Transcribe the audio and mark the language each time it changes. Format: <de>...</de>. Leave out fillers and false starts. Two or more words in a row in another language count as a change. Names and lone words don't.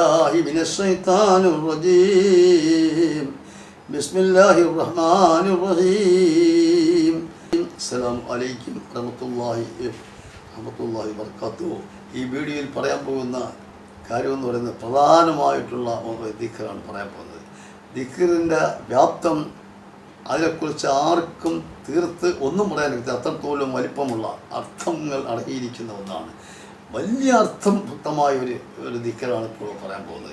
<ar>بالله من الشيطان الرجيم بسم الله الرحمن الرحيم السلام عليكم ورحمة الله وبركاته.</ar> <ml>ഈ വീഡിയോയിൽ പറയാൻ പോകുന്ന കാര്യമെന്ന് പറയുന്നത് പ്രധാനമായിട്ടുള്ള ഒരു ദിക്റാണ് പറയാൻ പോകുന്നത്. ദിക്റിൻ്റെ വ്യാപ്തം അതിനെക്കുറിച്ച് ആർക്കും തീർത്ത് ഒന്നും പറയാൻ പറ്റില്ല. അത്രത്തോളം വലിപ്പമുള്ള അർത്ഥങ്ങൾ അടങ്ങിയിരിക്കുന്ന ഒന്നാണ്. വലിയ അർത്ഥം വ്യക്തമായ ഒരു ദിക്റാണ് ഇപ്പോൾ പറയാൻ പോകുന്നത്.</ml>